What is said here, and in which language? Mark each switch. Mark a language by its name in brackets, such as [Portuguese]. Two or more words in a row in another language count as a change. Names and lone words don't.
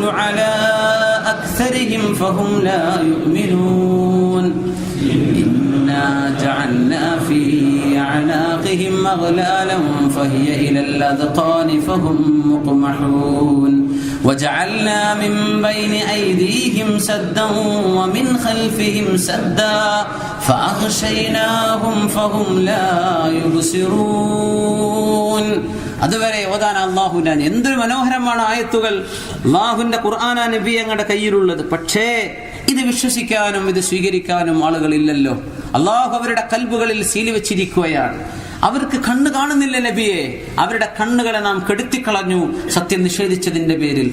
[Arabic] على أكثرهم فهم لا يؤمنون إنا جعلنا في أعناقهم أغلالا فهي إلى الأذقان فهم مقمحون وجعلنا من بين أيديهم سدا ومن خلفهم سدا فأغشيناهم فهم لا يبصرون. [Malayalam] അതുവരെ ഓതാൻ അള്ളാഹുവിന്റെ എന്തൊരു മനോഹരമാണ് ആയത്തുകൾ. അള്ളാഹുവിന്റെ ഖുർആനാ നബി ഞങ്ങളുടെ കയ്യിലുള്ളത്. പക്ഷേ ഇത് വിശ്വസിക്കാനും ഇത് സ്വീകരിക്കാനും ആളുകളില്ലല്ലോ. അള്ളാഹു അവരുടെ കൽബുകളിൽ സീലി വെച്ചിരിക്കുകയാണ്. അവർക്ക് കണ്ണ് കാണുന്നില്ല നബിയെ, അവരുടെ കണ്ണുകളെ നാം കെടുത്തിക്കളഞ്ഞു സത്യം നിഷേധിച്ചതിന്റെ പേരിൽ.